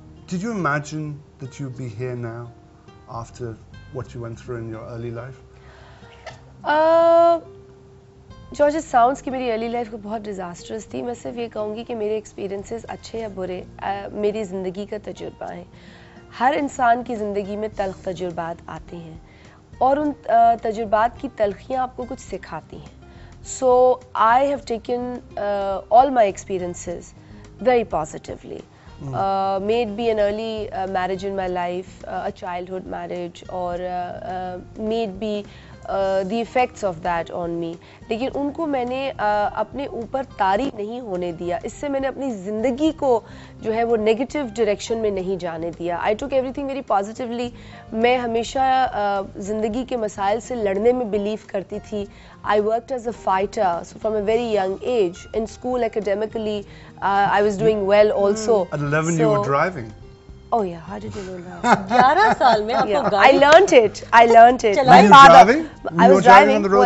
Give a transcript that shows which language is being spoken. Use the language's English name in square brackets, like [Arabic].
[English] Did you imagine that you'd be here now after what you went through in your early life? [Urdu] George [English] it sounds [Urdu] کہ میری early life کو بہت disastrous تھی. میں صرف یہ کہوں گی کہ میرے ایکسپیرینسز اچھے یا برے میری زندگی کا تجربہ ہیں. ہر انسان کی زندگی میں تلخ تجربات آتے ہیں, اور ان تجربات کی تلخیاں آپ کو کچھ سکھاتی ہیں. [English] So I have taken all my experiences very positively. May it be an early marriage in my life, a childhood marriage, or may it be the effects of that on me. [Urdu] لیکن ان کو میں نے اپنے اوپر طاری نہیں ہونے دیا. اس سے میں نے اپنی زندگی کو جو ہے وہ نیگیٹو ڈائریکشن میں نہیں جانے دیا. [English] I took everything very positively. [Urdu] میں ہمیشہ زندگی کے مسائل سے لڑنے میں بلیو کرتی تھی. [English] I worked as a fighter, so from a very young age. In school, academically, I was doing well also. At 11 you were driving. Oh yeah, how did you know that? [Urdu] 11 سال میں آپ کو [English] I [Urdu] گاڑی [English] learned it. Were you driving? I You were driving on the roads